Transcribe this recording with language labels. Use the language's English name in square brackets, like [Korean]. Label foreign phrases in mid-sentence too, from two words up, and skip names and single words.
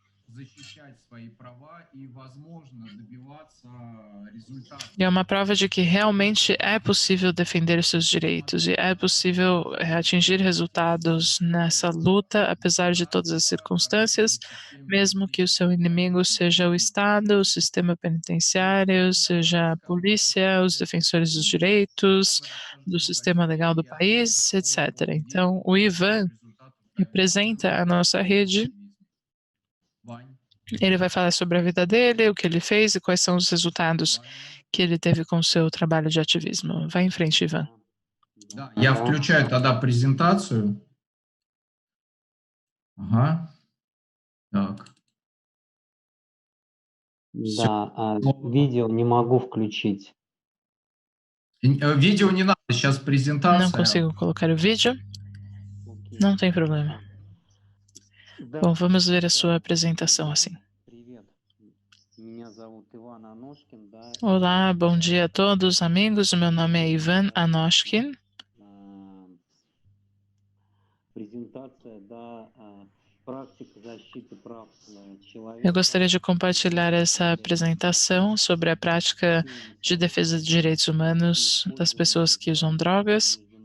[Portuguese] E é uma prova de que realmente é possível defender os seus direitos e é possível atingir resultados nessa luta, apesar de todas as circunstâncias, mesmo que o seu inimigo seja o Estado, o sistema penitenciário, seja a polícia, os defensores dos direitos, do sistema legal do país, etc. Então, o Ivan representa a nossa rede. Ele vai falar sobre a vida dele, o que ele fez e quais são os resultados que ele teve com o seu trabalho de ativismo. Vai em frente, Ivan. [Russian] Я включаю тогда презентацию. Ага. Так. Да, видео не могу включить. Видео не надо, сейчас презентация. [Portuguese] Não consigo colocar o vídeo. Não tem problema. Bom, vamos ver a sua apresentação assim. Olá, bom dia a todos, amigos. Meu nome é Ivan Anoshkin. Eu gostaria de compartilhar essa apresentação sobre a prática de defesa de direitos humanos das pessoas que usam drogas.